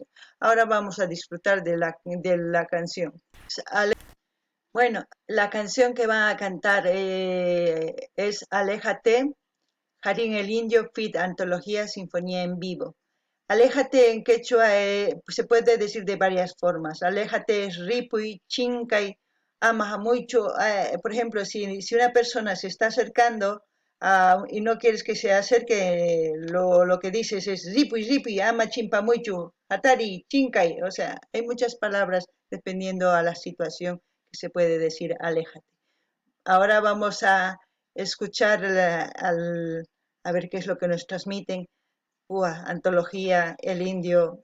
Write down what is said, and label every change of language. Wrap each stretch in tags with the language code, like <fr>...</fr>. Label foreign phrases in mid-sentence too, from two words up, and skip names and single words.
<es>Ahora vamos a disfrutar de la canción. Bueno, la canción que van a cantar es Aléjate, Harín el Indio, Fit, Antología, Sinfonía en Vivo. Aléjate en quechua se puede decir de varias formas. Aléjate es</es> <qu>ripuy, chincay, ama mucho.</qu> <es>Por ejemplo, si una persona se está acercando y no quieres que se acerque, lo que dices es</es> <qu>ripuy, ripuy, ama chimpa mucho, atari, chincay.</qu> <es>O sea, hay muchas palabras dependiendo a la situación que se puede decir aléjate. Ahora vamos a escuchar a ver qué es lo que nos transmiten. Antología, el indio.</es>